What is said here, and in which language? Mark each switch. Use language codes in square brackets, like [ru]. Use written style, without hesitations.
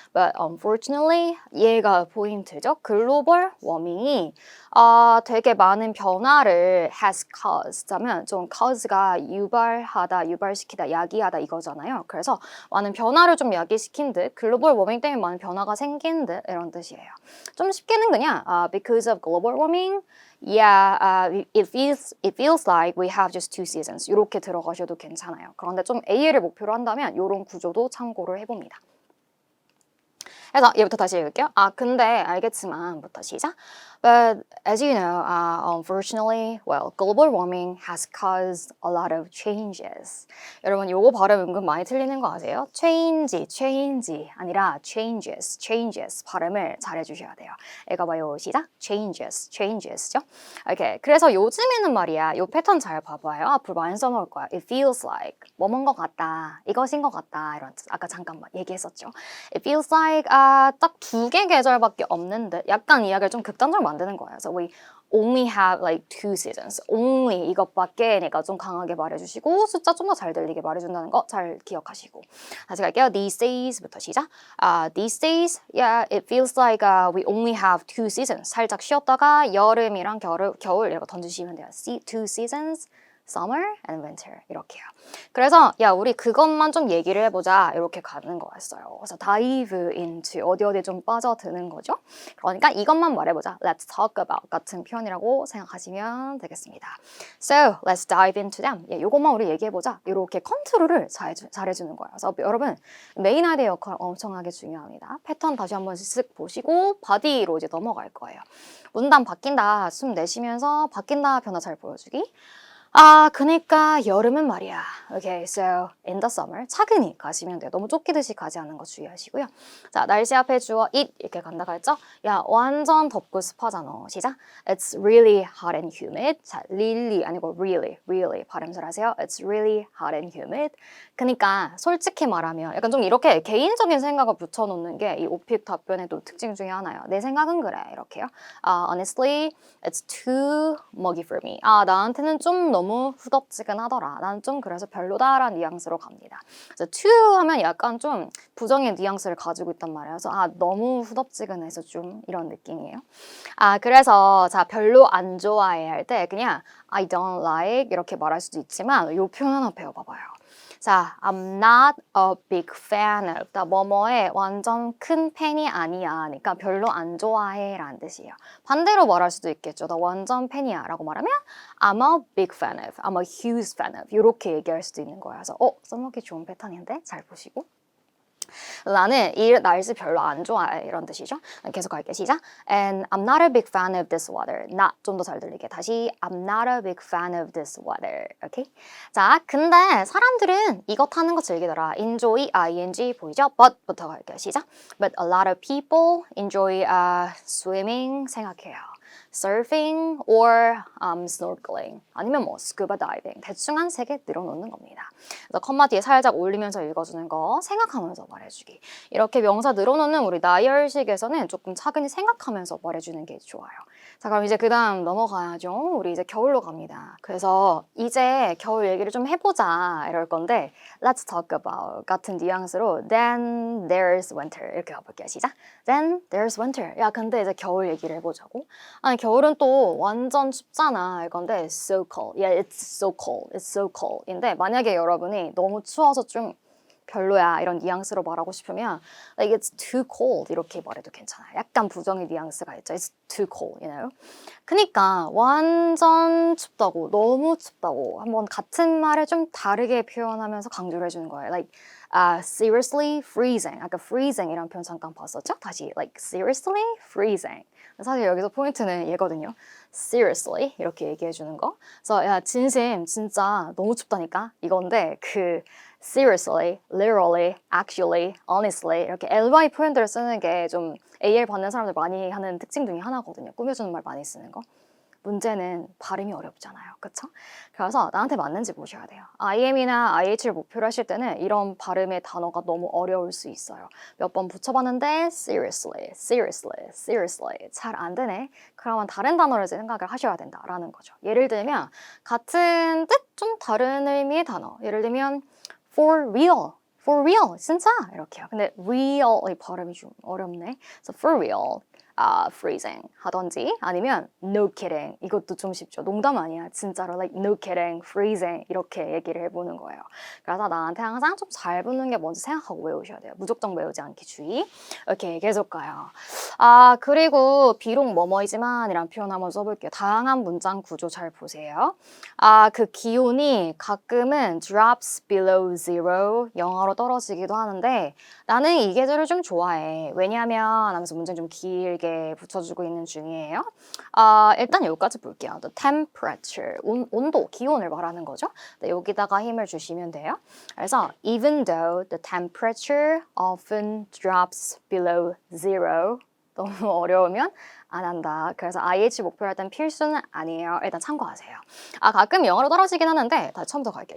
[en] But unfortunately [ko] 얘가 포인트죠. 글로벌 워밍이 되게 많은 변화를 [en] has caused [ko] 하면 좀 cause가 유발시키다, 야기하다 이거잖아요. 그래서 많은 변화를 좀 야기시킨 듯 글로벌 워밍 때문에 많은 변화가 생긴 듯 이런 뜻이에요. 좀 쉽게는 그냥 [en] because of global warming it feels like we have just two seasons [ko] 이렇게 들어가셔도 괜찮아요. 그런데 좀 A를 목표로 한다면 이런 구조도 참고를 해봅니다. 그래서 얘부터 다시 읽을게요. 근데 알겠지만부터 시작. [en] But as you know, unfortunately, global warming has caused a lot of changes. [ko] 여러분, 요거 발음 은근 많이 틀리는 거 아세요? change 아니라 changes 발음을 잘해주셔야 돼요. 읽어봐요. 시작. changes죠? 오케이. 그래서 요즘에는 말이야, 요 패턴 잘 봐봐요. 앞으로 많이 써먹을 거야. [en] It feels like [ko] 뭐뭔 것 같다, 이것인 것 같다 이런 뜻. 아까 잠깐만 얘기했었죠. [en] It feels like [ko] 딱 2개 계절밖에 없는데 약간 이야기를 좀 극단적으로 만드는 거예요. 그래서 [en] we only have like 2 seasons. [ko] only 이것밖에 내가 좀 강하게 말해주시고 숫자 좀 더 잘 들리게 말해준다는 거 잘 기억하시고 다시 갈게요. [en] These days [ko] 부터 시작. [en] These days, it feels like we only have 2 seasons. [ko] 살짝 쉬었다가 여름이랑 겨울 이렇게 던지시면 돼요. [en] 2 seasons. summer and winter [ko] 이렇게요. 그래서 야 우리 그것만 좀 얘기를 해보자 이렇게 가는 거였어요. 그래서 [en] dive into [ko] 어디 좀 빠져드는 거죠. 그러니까 이것만 말해보자. [en] Let's talk about [ko] 같은 표현이라고 생각하시면 되겠습니다. [en] So let's dive into them. [ko] 예, 이것만 우리 얘기해보자. 이렇게 컨트롤을 잘해주는 거예요. 그래서 여러분 메인 아이디어 역할 엄청나게 중요합니다. 패턴 다시 한번 쓱 보시고 바디로 이제 넘어갈 거예요. 문단 바뀐다. 숨 내쉬면서 바뀐다. 변화 잘 보여주기. 그니까 여름은 말이야. [en] Okay, so in the summer [ko] 차근히 가시면 돼요. 너무 쫓기듯이 가지 않는 거 주의하시고요. 자, 날씨 앞에 주어 it 이렇게 간다 그랬죠? 야, 완전 덥고 습하잖아. 시작. [en] It's really hot and humid. [ko] 자, really 아니고 really 발음을 하세요. [en] It's really hot and humid. [ko] 그니까 솔직히 말하면 약간 좀 이렇게 개인적인 생각을 붙여놓는 게 이 오픽 답변의 또 특징 중에 하나예요. 내 생각은 그래. 이렇게요. [en] Honestly, it's too muggy for me. [ko] 나한테는 좀 너무 후덥지근하더라. 난 좀 그래서 별로다라는 뉘앙스로 갑니다. 그래서 too 하면 약간 좀 부정의 뉘앙스를 가지고 있단 말이에요. 그래서 너무 후덥지근해서 좀 이런 느낌이에요. 그래서 자 별로 안 좋아해 할 때 그냥 [en] I don't like [ko] 이렇게 말할 수도 있지만 이 표현 하나 배워봐봐요. [en] 자, I'm not a big fan of. [ko] 나 뭐뭐의 완전 큰 팬이 아니야. 그러니까 별로 안 좋아해 라는 뜻이에요. 반대로 말할 수도 있겠죠. 나 완전 팬이야 라고 말하면 [en] I'm a big fan of. I'm a huge fan of. [ko] 이렇게 얘기할 수도 있는 거예요. 그래서 써먹기 좋은 패턴인데 잘 보시고. 나는 이 날씨 별로 안 좋아해 이런 뜻이죠. 계속 할게요. 시작. [en] And I'm not a big fan of this weather. not 좀 더 잘 들리게 다시 I'm not a big fan of this weather. [ko] 오케이? 자, 근데 사람들은 이것 하는 거 즐기더라. [en] enjoy ing [ko] 보이죠? but부터 갈게요. 시작. [en] But a lot of people enjoy swimming [ko] 생각해요. [en] surfing or snorkeling [ko] 아니면 뭐 [en] scuba diving [ko] 대충 한 3개 늘어놓는 겁니다. 그래서 컴마 뒤에 살짝 올리면서 읽어주는 거 생각하면서 말해주기 이렇게 명사 늘어놓는 우리 나열식에서는 조금 차근히 생각하면서 말해주는 게 좋아요. 자 그럼 이제 그 다음 넘어가야죠. 우리 이제 겨울로 갑니다. 그래서 이제 겨울 얘기를 좀 해보자 이럴 건데 [en] Let's talk about [ko] 같은 뉘앙스로 [en] Then there's winter [ko] 이렇게 가볼게요. 시작. [en] Then there's winter. [ko] 야 근데 이제 겨울 얘기를 해보자고. 아니 겨울은 또 완전 춥잖아 이건데 [en] so cold. Yeah, it's so cold. It's so cold. [ko] 인데 만약에 여러분이 너무 추워서 좀 별로야 이런 뉘앙스로 말하고 싶으면 [en] like it's too cold [ko] 이렇게 말해도 괜찮아요. 약간 부정의 뉘앙스가 있죠. [en] It's too cold, you know. [ko] 그니까 완전 춥다고 너무 춥다고 한번 같은 말을 좀 다르게 표현하면서 강조를 해주는 거예요. [en] Like seriously freezing. [ko] 아까 freezing 이란 표현 잠깐 봤었죠? 다시 [en] like seriously freezing. [ko] 사실 여기서 포인트는 얘거든요. seriously 이렇게 얘기해 주는 거. 그래서 야 진심 진짜 너무 춥다니까 이건데 그 [en] seriously, literally, actually, honestly [ko] 이렇게 ly 표현들을 쓰는 게 좀 AL 받는 사람들 많이 하는 특징 중에 하나거든요. 꾸며주는 말 많이 쓰는 거. 문제는 발음이 어렵잖아요. 그쵸? 그래서 나한테 맞는지 보셔야 돼요. IM이나 IH를 목표로 하실 때는 이런 발음의 단어가 너무 어려울 수 있어요. 몇 번 붙여봤는데 [en] seriously, seriously, seriously [ko] 잘 안 되네. 그러면 다른 단어를 생각을 하셔야 된다라는 거죠. 예를 들면 같은 뜻 좀 다른 의미의 단어. 예를 들면 [en] for real, for real, [ko] 진짜 이렇게요. 근데 real의 발음이 좀 어렵네. [en] So for real, freezing [ko] 하던지 아니면 [en] no kidding [ko] 이것도 좀 쉽죠. 농담 아니야. 진짜로 [en] like no kidding, freezing [ko] 이렇게 얘기를 해보는 거예요. 그래서 나한테 항상 좀 잘 붙는 게 뭔지 생각하고 외우셔야 돼요. 무조건 외우지 않기 주의. 이렇게 계속 가요. 그리고 비록 뭐뭐이지만 이란 표현 한번 써볼게요. 다양한 문장 구조 잘 보세요. 그 기온이 가끔은 [en] drops below zero [ko] 영하로 떨어지기도 하는데 나는 이 계절을 좀 좋아해. 왜냐하면 하면서 문장 좀 길게 붙여주고 있는 중이에요. 일단 여기까지 볼게요. [en] The temperature, [ko] 온도, 기온을 말하는 거죠. 네, 여기다가 힘을 주시면 돼요. 그래서 [en] even though the temperature often drops below zero [ko] 너무 어려우면 안 한다. 그래서 IH 목표로 할 땐 필수는 아니에요. 일단 참고하세요. 가끔 영어로 떨어지긴 하는데 다시 처음부터 갈게요.